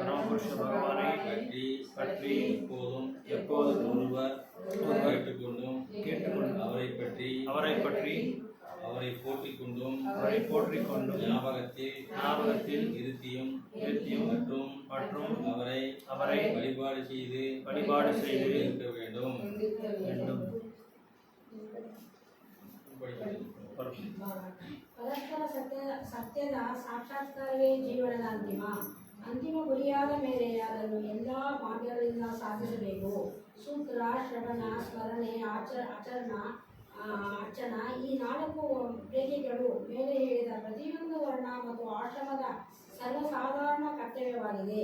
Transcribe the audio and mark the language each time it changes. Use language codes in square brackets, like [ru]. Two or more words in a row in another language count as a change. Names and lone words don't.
[ta] பற்றி எப்போதும் ஒருவர் கேட்டுக்கொண்டும் அவரை பற்றி அவரை போற்றிக் கொண்டும் ஞாபகத்தில் இருத்தியும் மற்றும் அவரை வழிபாடு செய்து இருக்க வேண்டும். [kn] ಪರಸ್ಪರ ಸತ್ಯದ ಸಾಕ್ಷಾತ್ಕಾರವೇ ಜೀವನದ ಅಂತಿಮ ಗುರಿಯಾದ ಮೇಲೆ ಅದನ್ನು ಎಲ್ಲ ಮಾರ್ಗಗಳಿಂದ ಸಾಧಿಸಬೇಕು. ಸೂತ್ರ, ಶ್ರವಣ, ಸ್ಮರಣೆ, ಅರ್ಚನ ಈ 4 ರೇಖೆಗಳು ಮೇಲೆ ಹೇಳಿದ ಪ್ರತಿಯೊಂದು ವರ್ಣ ಮತ್ತು ಆಶ್ರಮದ ಸರ್ವಸಾಧಾರಣ ಕರ್ತವ್ಯವಾಗಿದೆ.